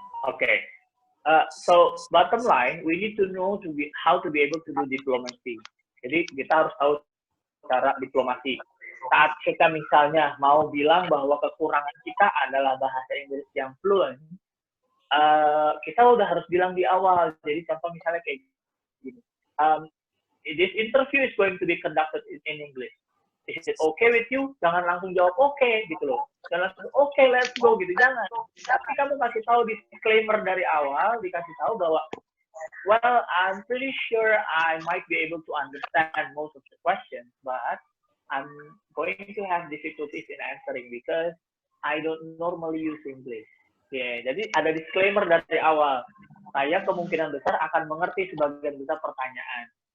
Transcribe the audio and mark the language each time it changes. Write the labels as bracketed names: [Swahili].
[English] Okay. So bottom line, we need to know how to be able to do diplomacy. [Indonesian] Jadi kita harus tahu cara diplomasi. saat kita misalnya mau bilang bahwa kekurangan kita adalah bahasa Inggris yang fluent, kita udah harus bilang di awal. Jadi contoh misalnya kayak gini, [English] this interview is going to be conducted in English. Is it okay with you? [Indonesian] Jangan langsung jawab oke gitu loh. Jangan langsung oke, let's go gitu, jangan. Tapi kamu kasih tahu disclaimer dari awal, dikasih tahu bahwa [English] well, I'm pretty sure I might be able to understand most of the questions, but I'm going to have difficulties in answering because I don't normally use English. [Indonesian] Ya, jadi ada disclaimer dari awal. Saya kemungkinan besar akan mengerti sebagian besar pertanyaan.